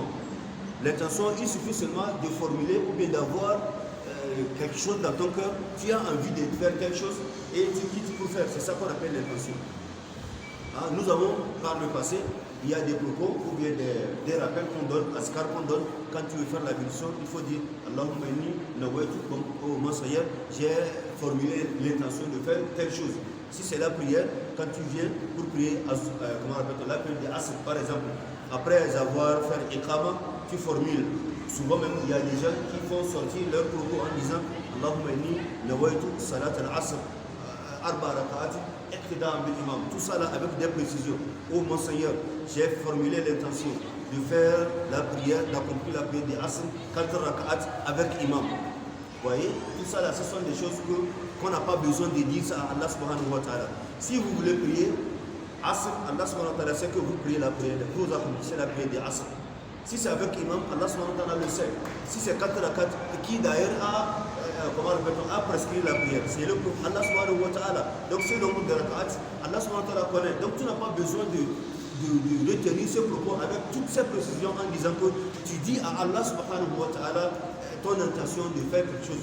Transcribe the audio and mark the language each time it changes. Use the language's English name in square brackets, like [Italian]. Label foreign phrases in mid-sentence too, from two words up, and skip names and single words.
[French] L'intention, il suffit seulement de formuler ou bien d'avoir quelque chose dans ton cœur. Tu as envie de faire quelque chose et tu quittes pour faire. C'est ça qu'on appelle l'intention. Nous avons, par le passé, il y a des propos ou bien des rappels qu'on donne, askar qu'on donne. Quand tu veux faire l'ablution, il faut dire [Arabic] اللهم إني نويت, [French] comme au Seigneur, j'ai formulé l'intention de faire telle chose. Si c'est la prière, quand tu viens pour prier, comment on appelle la prière de Asr, par exemple, après avoir fait Iqama, tu formules. Souvent même, il y a des gens qui font sortir leur propos en disant [Arabic] اللهم إني نويت صلاة العصر أربع ركعات اقتداء بالإمام. [French] Tout ça là avec des précisions. Oh mon Seigneur, j'ai formulé l'intention de faire la prière, d'accomplir la prière de Asr, 4 raka'at avec imam. Vous voyez, tout ça là, ce sont des choses qu'on n'a pas besoin de dire ça à [Arabic] الله سبحانه وتعالى. [French] Si vous voulez prier Asr, [Arabic] الله سبحانه وتعالى [French] sait que vous priez la prière, vous accomplissez la prière de Asr. Si c'est avec imam, [Arabic] الله سبحانه وتعالى [French] le sait. Si c'est 4 raka'at, qui d'ailleurs a prescrit la prière, c'est le prophète [Arabic] الله سبحانه وتعالى. [French] Donc c'est le nombre de raka'at, [Arabic] الله سبحانه وتعالى [French] connaît. Donc tu n'as pas besoin de retenir ce propos avec toutes ces précisions en disant que tu dis à [Arabic] الله سبحانه وتعالى [French] ton intention de faire quelque chose.